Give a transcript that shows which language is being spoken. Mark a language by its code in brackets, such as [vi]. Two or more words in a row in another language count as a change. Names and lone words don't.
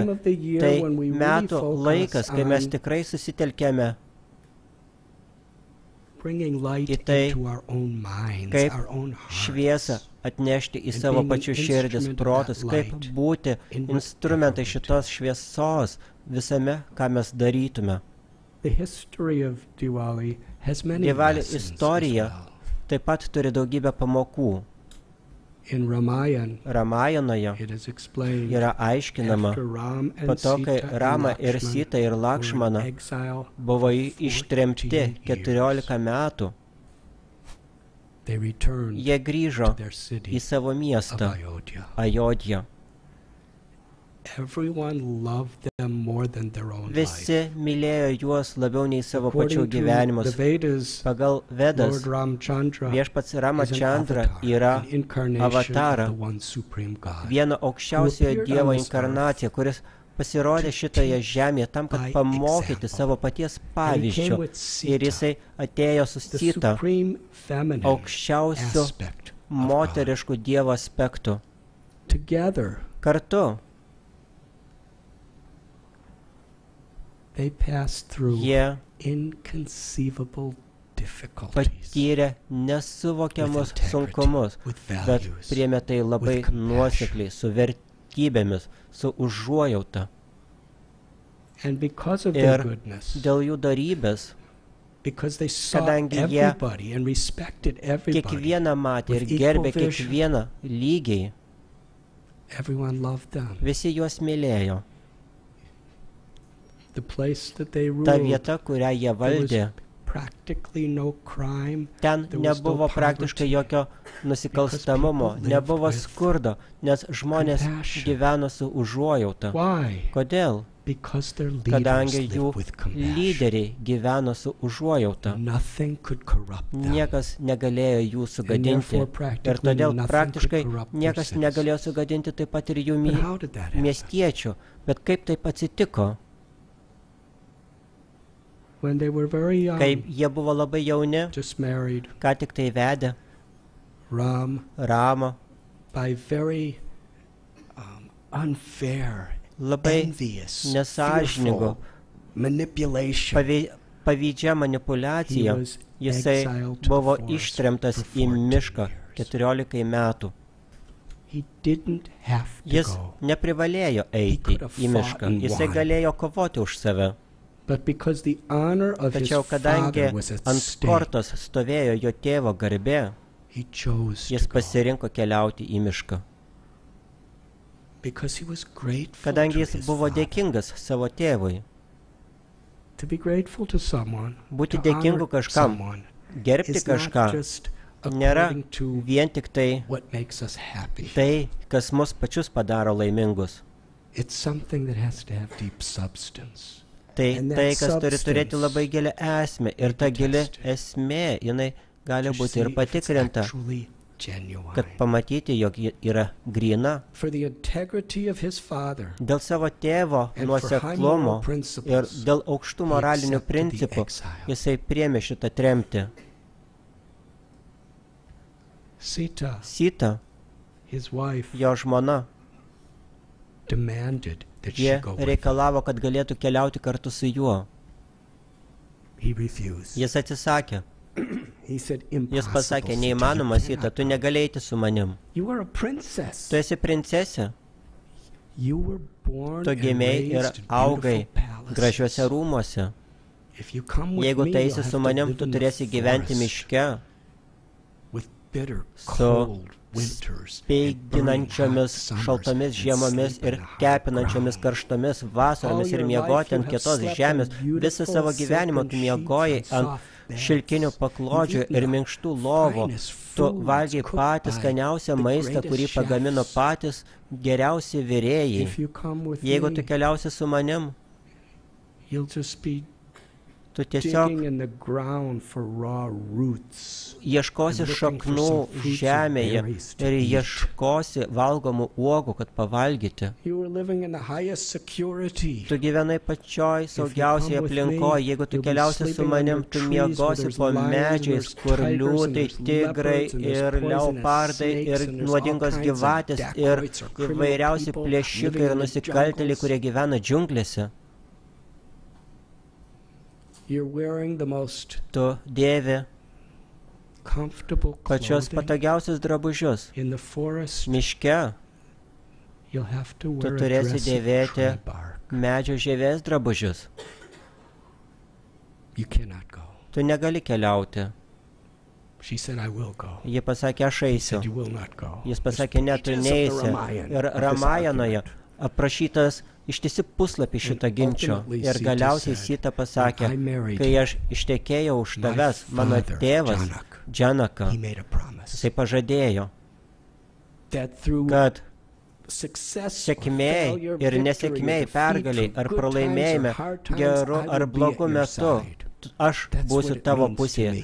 [lt] Tai metų laikas, kai mes tikrai susitelkėme į tai, kaip šviesą atnešti į savo pačių širdis, protus, kaip būti instrumentai šitos šviesos visame, ką mes darytume. [en] The history of Diwali has many Diwali lessons as [lt] istorija [en] well. [lt] taip pat turi daugybę pamokų. [en] In Ramayana, [lt] Ramajanoje [en] it is explained [lt] yra aiškinama, [en] after Ram [lt] po [en] and [lt] to, kai [en] Sita [lt] Rama [en] and [lt] ir [en] Lakshmana [lt] Sita ir [en] were in [lt] Lakšmana [en] exile, [lt] buvo ištremti [en] 14 [lt] 14 metų, [en] they returned [lt] jie grįžo [en] to their city [lt] į savo [en] of [lt] miestą [en] Ayodhya. [lt] Ajodhją. [en] Everyone loved them more than their own life. [lt] Visi mylėjo juos labiau nei savo pačių [en] According to the [lt] gyvenimus. [en] Vedas, [lt] Pagal Vedas, [en] Lord Ramchandra [lt] viešpats [en] is an [lt] Ramachandra [en] avatar, [lt] yra [en] an incarnation [lt] avatara, [en] of the one supreme God. [lt] vieno aukščiausiojo Dievo inkarnacija, kuris pasirodė šitoje žemėje tam, kad pamokyti savo paties pavyzdžių. Ir jisai atėjo su [en] The [lt] Sita, [en] supreme feminine [lt] aukščiausiu [en] aspect of [lt] moteriškų Dievo aspektų. [en] God. Together, [lt] Kartu [en] they passed through [lt] jie [en] inconceivable difficulties [lt] patyrė nesuvokiamus [en] with integrity, [lt] sunkumus, [en] with [lt] bet [en] values, [lt] priėmė tai labai [en] with compassion. [lt] nuosekliai, su vertybėmis, su užuojauta. [en] And because of their [lt] Ir [en] goodness, [lt] dėl jų darybės, [en] because they saw [lt] kadangi jie [en] everybody and respected everybody, [lt] kiekvieną matė ir [en] with equal [lt] gerbė [en] vision, [lt] kiekvieną lygiai, [en] everyone loved them. [lt] visi juos mylėjo. [en] The place that they [lt] Ta [en] ruled, [lt] vieta, kurią jie [en] there was [lt] valdė, [en] practically no crime, [lt] ten [en] there was no [lt] nebuvo praktiškai [en] poverty, [lt] jokio nusikalstamumo, [en] because people [lt] nebuvo [en] lived with [lt] skurdo, nes žmonės [en] compassion. [lt] gyveno su užuojauta. [en] Why? [lt] Kodėl? [en] Because their leaders [lt] Kadangi jų [en] lived with compassion. [lt] lyderiai gyveno su užuojauta. [en] Nothing could corrupt them. [lt] Niekas negalėjo jų sugadinti. [en] therefore [lt] Ir [en] practically [lt] todėl [en] nothing [lt] praktiškai [en] could corrupt their [lt] niekas [en] citizens. [lt] negalėjo sugadinti taip pat ir jų [en] But how did that happen? [lt] miestiečių. Bet kaip taip atsitiko? [en] When they were very young, [lt] Kai jie buvo labai jauni, [en] just married, [lt] ką tik tai vedė [en] Ram, [lt] Ramą, [en] by very unfair, [lt] labai [en] envious, [lt] nesąžiningų, [en] fearful manipulation, [lt] pavydžia [en] he [lt] manipulacija, [en] was [lt] jisai [en] exiled to [lt] buvo [en] the forest [lt] ištremtas [en] for [lt] į [en] 14 [lt] mišką [en] years. [lt] 14 metų. [en] He didn't have to [lt] Jis [en] go. [lt] neprivalėjo eiti [en] could have [lt] į mišką. [en] fought and [lt] Jisai [en] won. [lt] galėjo kovoti už save. [en] But because the honor of his [lt] Tačiau kadangi [en] father was at [lt] ant [en] stake, [lt] kortos stovėjo jo tėvo garbė, [en] he chose [lt] jis [en] to go. [lt] pasirinko keliauti į mišką. [en] Because he was grateful [lt] Kadangi [en] to [lt] jis [en] his [lt] buvo [en] father. [lt] dėkingas savo tėvui. [en] To be grateful to someone, [lt] Būti [en] to [lt] dėkingu [en] honor [lt] kažkam, [en] someone, [lt] gerbti [en] is not [lt] kažką, [en] just [lt] nėra [en] according to [lt] vien tik tai [en] what makes us happy. [lt] tai, kas mus pačius padaro laimingus. [en] It's something that has to have deep substance. [lt] Tai [en] And that [lt] tai, kas turi turėti [en] substance [lt] labai gilią esmę. Ir ta gili [en] tested. [lt] esmė, jinai gali [en] To [lt] būti [en] see [lt] ir [en] if it's [lt] patikrinta, [en] actually genuine. [lt] kad pamatyti, jog ji yra gryna. [en] For the integrity of his father [lt] Dėl savo tėvo [en] and for high [lt] nuoseklumo [en] moral [lt] ir [en] principles, [lt] dėl aukštų [en] he [lt] moralinių [en] accepted the [lt] principų, [en] exile. [lt] jisai priėmė šitą tremtį. [en] Sita, [lt] Sita, [en] his wife, [lt] jo žmona, [en] demanded that she [lt] jie [en] go with him. [lt] reikalavo, kad galėtų keliauti kartu su juo. [en] He refused. [lt] Jis atsisakė. [en] He said, [lt] Jis [en] impossible, [lt] pasakė, [en] Sita, [lt] neįmanoma, [en] you [lt] Sita, [en] cannot [lt] tu [en] go. [lt] negali eiti su manim. [en] You are a princess. [lt] Tu esi princesė, [en] You were born [lt] tu [en] and [lt] gimei ir [en] raised in [lt] augai [en] beautiful [lt] gražiuose [en] palaces. [lt] rūmuose. [en] If you come with [lt] Jeigu [en] me, [lt] tu [en] you'll [lt] eisi [en] have [lt] su [en] to [lt] manim, [en] live [lt] tu [en] in the [lt] turėsi gyventi [en] forest [lt] miške [en] with bitter, [lt] su [en] cold winters and burning [lt] speiginančiomis [en] hot summers [lt] šaltomis [en] and [lt] žiemomis [en] sleep in [lt] ir [en] the high [lt] kepinančiomis [en] ground. [lt] karštomis vasaromis [en] All [lt] ir [en] your [lt] miegoti [en] life you [lt] ant [en] have [lt] kietos [en] slept [lt] žemės. [en] on beautiful [lt] Visą savo gyvenimą tu [en] silken [lt] miegojai [en] sheets on [lt] ant [en] soft beds. [lt] šilkinių paklodžių [en] You've eaten [lt] ir [en] the [lt] minkštų lovų. [en] finest [lt] Tu [en] foods [lt] valgiai [en] cooked [lt] patys [en] by [lt] skaniausią [en] the [lt] maistą, [en] greatest [lt] kurį pagamino [en] chefs. [lt] patys geriausi virėjai. [en] If you come with [lt] Jeigu tu [en] me, [lt] keliausi su manim, [en] you'll just be [lt] tu tiesiog [en] digging in the ground for raw roots. [lt] ieškosi [en] and looking for [lt] šaknų [en] some fruits and [lt] žemėje [en] berries to [lt] ir [en] eat. [lt] ieškosi valgomų uogų, kad pavalgyti. [en] You were living in the highest security. [lt] Tu gyvenai pačioj saugiausiai aplinkoje. Jeigu tu keliausi su manim, tu miegosi po medžiais, kur liūtai, tigrai ir leopardai ir nuodingos gyvatės ir įvairiausi plėšikai ir nusikaltėliai, kurie gyvena džiunglėse. [en] You're wearing the most [lt] Tu dėvi [en] comfortable [lt] pačios [en] clothing. [lt] patogiausius drabužius. [en] In the forest, [lt] Miške [en] you'll have to [lt] tu [en] wear a [lt] turėsi [en] dress of [lt] dėvėti [en] tree bark. [lt] medžio žievės drabužius. [en] You cannot go. [lt] Tu negali keliauti. [en] She said, I will go. [lt] Ji pasakė, aš [en] He [lt] eisiu. [en] said, you will not go. [lt] Jis pasakė, ne, tu neisi. Ir Ramajanoje aprašytas ištisi puslapį šitą ginčio. Ir galiausiai Sita pasakė, kai aš ištekėjau už tavęs, mano tėvas, Janaka, jisai pažadėjo, kad sėkmėj ir nesėkmėj, pergaliai ar pralaimėjime, geru ar blogu metu, aš būsiu tavo pusėje.